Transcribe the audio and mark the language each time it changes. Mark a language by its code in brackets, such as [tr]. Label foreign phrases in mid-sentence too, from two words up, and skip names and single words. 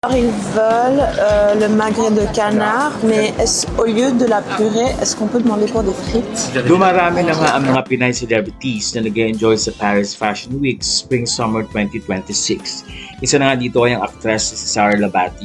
[fr] Ils veulent le magret de canard, mais au lieu de la purée, est-ce qu'on peut demander pour des frites? [tl] Dumarami na nga ang mga Pinay celebrities na nag-enjoy sa Paris Fashion Week Spring-Summer 2026. Isa na nga dito ay ang actress si Sara Labati.